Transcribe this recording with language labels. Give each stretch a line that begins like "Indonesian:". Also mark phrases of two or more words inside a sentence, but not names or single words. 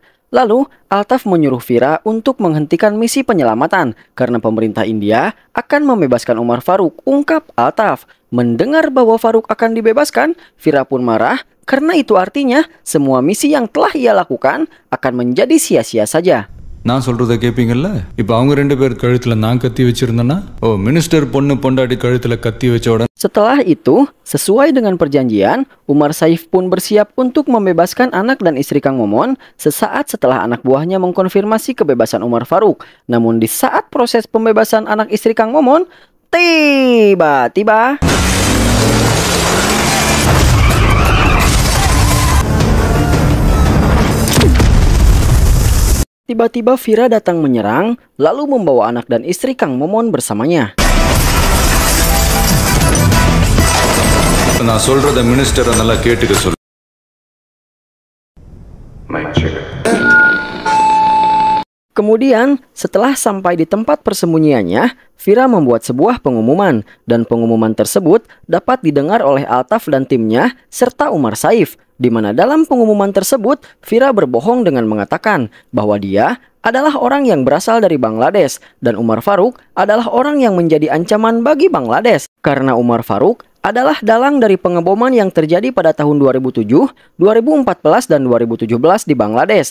Indonesian: Lalu, Altaf menyuruh Vira untuk menghentikan misi penyelamatan karena pemerintah India akan membebaskan Umar Farouk, ungkap Altaf. Mendengar bahwa Farouk akan dibebaskan, Vira pun marah karena itu artinya semua misi yang telah ia lakukan akan menjadi sia-sia saja.
Tamil: நான் சொல்றத கேப்பீங்கல்ல இப்போ அவங்க ரெண்டு பேர் கழுத்துல நான் கத்தி வச்சிருந்தேன்னா மினிஸ்டர் பொண்ணு பொண்டாடி கழுத்துல கத்தி வச்ச உடனே.
Indonesian: Setelah itu, sesuai dengan perjanjian, Umar Saif pun bersiap untuk membebaskan anak dan istri Kang Momon sesaat setelah anak buahnya mengkonfirmasi kebebasan Umar Farouk. Namun di saat proses pembebasan anak istri Kang Momon, tiba-tiba Vira datang menyerang, lalu membawa anak dan istri Kang Momon bersamanya.
Tamil: நான் சொல்றத மினிஸ்டர் நல்லா கேட்டுக்க சொல்லு.
Indonesian: Kemudian, setelah sampai di tempat persembunyiannya, Vira membuat sebuah pengumuman, dan pengumuman tersebut dapat didengar oleh Altaf dan timnya, serta Umar Saif, di mana dalam pengumuman tersebut, Vira berbohong dengan mengatakan bahwa dia adalah orang yang berasal dari Bangladesh, dan Umar Farouk adalah orang yang menjadi ancaman bagi Bangladesh, karena Umar Farouk adalah dalang dari pengeboman yang terjadi pada tahun 2007, 2014, dan 2017 di Bangladesh.